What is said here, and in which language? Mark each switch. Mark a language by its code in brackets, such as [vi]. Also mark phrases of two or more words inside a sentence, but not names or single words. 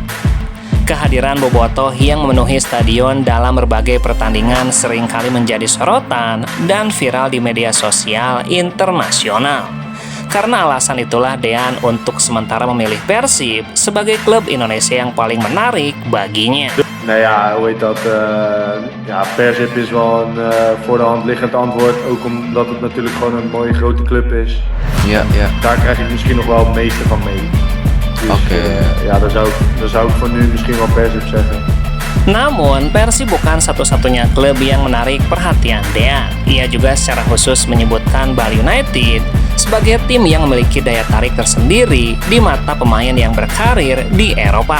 [id] Kehadiran Bobotoh yang memenuhi stadion dalam berbagai pertandingan seringkali menjadi sorotan dan viral di media sosial internasional. Karena alasan itulah Dean untuk sementara memilih Persib sebagai klub Indonesia yang paling menarik baginya. [nl] Nou ja, hoe heet dat? Persib is wel een voor de hand liggend antwoord. Ook omdat het natuurlijk gewoon een mooie grote club is. Ja. Daar krijg ik misschien nog wel het meeste van mee. Dus dan zou ik voor nu misschien wel Persib zeggen. [id] Namun, Persib bukan satu-satunya klub yang menarik perhatian Dean. Ia juga secara khusus menyebutkan Bali United sebagai tim yang memiliki daya tarik tersendiri di mata pemain yang berkarir di Eropa.